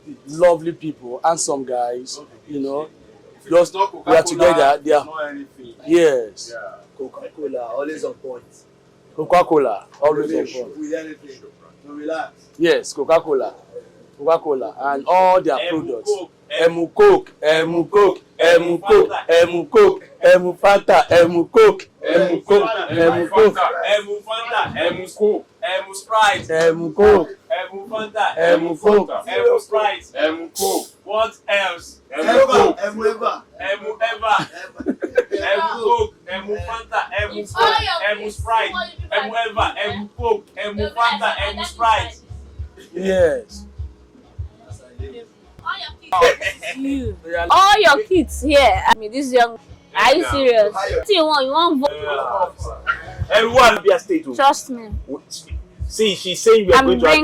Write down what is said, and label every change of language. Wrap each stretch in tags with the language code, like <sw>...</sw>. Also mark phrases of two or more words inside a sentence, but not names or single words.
<en>Lovely people, handsome guys, just we are together. They are, yes. Coca-Cola, always on point. Coca-Cola, always on point. With anything. So relax. Yes, Coca-Cola, and all their products. Emu Coke, Emu Coke, Emu Coke, Emu Coke, Emu Fanta, Emu Coke, Emu Coke, Emu Coke, Emu Fanta, Emu Coke, Emu Sprite, Emu Coke, Emu Fanta, Emu Coke, Emu Sprite, Emu Coke. What else? Emu Coke. Emu Eva. Emu Eva, Emu Coke, Emu Fanta, Emu Coke, Emu Sprite, Emu Eva, Emu Coke, Emu Fanta, Emu Sprite. yes. All your kids here. I mean, this young. Are you serious? You want vote? Everyone will be a state. Trust me. See, she's saying we are going to Abia</en>